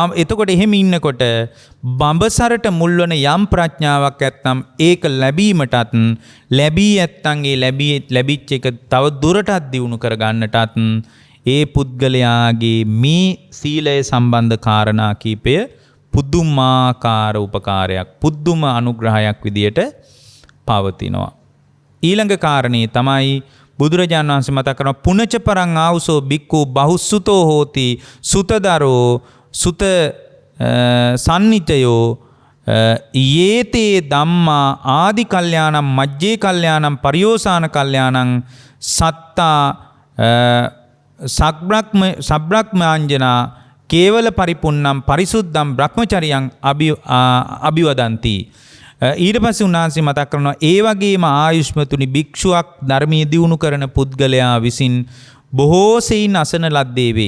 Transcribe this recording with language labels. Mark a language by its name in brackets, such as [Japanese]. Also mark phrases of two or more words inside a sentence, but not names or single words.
[Sinhala] එතකොට එහෙම ඉන්නකොට බඹසරට මුල්වන යම් ප්‍රඥාවක් ඇත්නම් ඒක ලැබීමටත් ලැබී ඇත්තන් ඒ ලැබිච්ච එක තව දුරටත් දියුණු කර ගන්නටත් ඒ පුද්ගලයාගේ මේ සීලය සම්බන්ධ කාරණා කීපය පුදුමාකාර උපකාරයක් පුදුම අනුග්‍රහයක් විදියට පවතිනවා. ඊළඟ කාරණේ තමයි බුදුරජාණන් වහන්සේ මතක් කරන [Pali] පුනච පරං ආවසෝ බික්කු බහුසුතෝ හෝති සුතදරෝ සුත සම්නිතයෝ යේතේ ධම්මා ආදි කල්යාණම් මජ්ජේ කල්යාණම් පරියෝසాన කල්යාණම් සත්තා සබ්‍රක්‍මාංජනා කේවල පරිපුන්නම් පරිසුද්ධම් බ්‍රහ්මචරියං අභිවදಂತಿ. [Sinhala] ඊට පස්සේ උන්වහන්සේ මතක් කරනවා ඒ වගේම ආයුෂ්මතුනි භික්ෂුවක් ධර්මයේ දියුණු කරන පුද්ගලයා විසින් බොහෝ සෙයින් අසන ලද්දේ වේ.